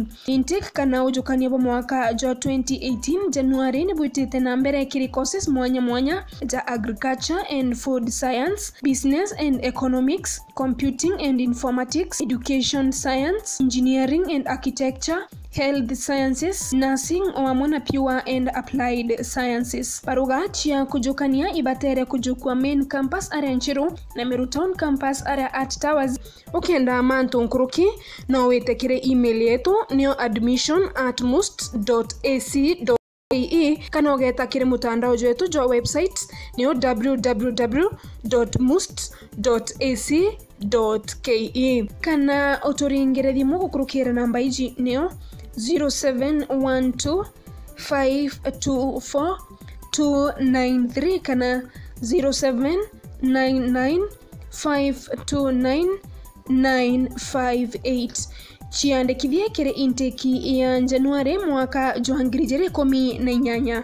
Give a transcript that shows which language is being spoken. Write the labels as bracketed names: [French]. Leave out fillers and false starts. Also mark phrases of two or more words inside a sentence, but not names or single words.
[Meru] Intake kana ujukania bo mwaka wa 2018 January ni bwitite na mbere kiri courses mwanya za [English] agriculture and food science, business and economics, computing and informatics, education science, engineering and architecture, health sciences, nursing [Meru] oamwe na [English] pure and applied sciences. [Meru] Paruga chia kujukania ibatere kujukua [English] main campus area [Meru] Nchiru na Meru Town [English] campus area at Towers. [Meru] Ukienda manto nkuruki na wetekire email yetu nio admission@must.ac.ke kana ugeta kire mutandao wetu jo website nio www.must.ac.ke kana otoringere thimu gukurukira namba iji nio 0712 524 293 kana 0799529958 chiandikithie kiri inteki ya Januari mwaka 2018.